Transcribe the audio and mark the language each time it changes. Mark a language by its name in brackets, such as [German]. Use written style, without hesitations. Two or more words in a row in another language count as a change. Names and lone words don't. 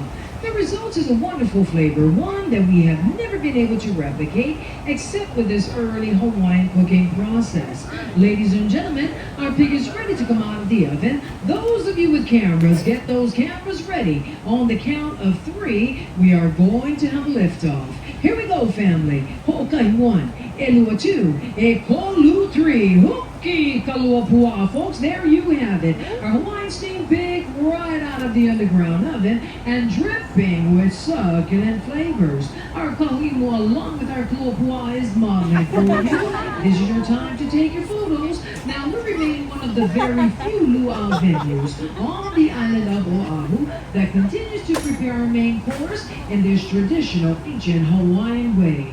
[English] The result is a wonderful flavor, one that we have never been able to replicate except with this early Hawaiian cooking process. Ladies and gentlemen, our pig is ready to come out of the oven. Those of you with cameras, get those cameras ready. On the count of 3, we are going to have liftoff. Here we go, family. [Hawaiian] Ho'okai 1, Elua 2, e kolu 3. Huki kalua pua'a, [English] folks. There you have it. Our Hawaiian steamed pig right out of the underground oven and dripping with succulent flavors. Our kauimu along with our [Hawaiian] kalua pua'a [English] is modeling for you. This is your time to take your photos. Now we remain one of the very few luau venues on the island of Oahu that continues to prepare our main course in this traditional ancient Hawaiian way.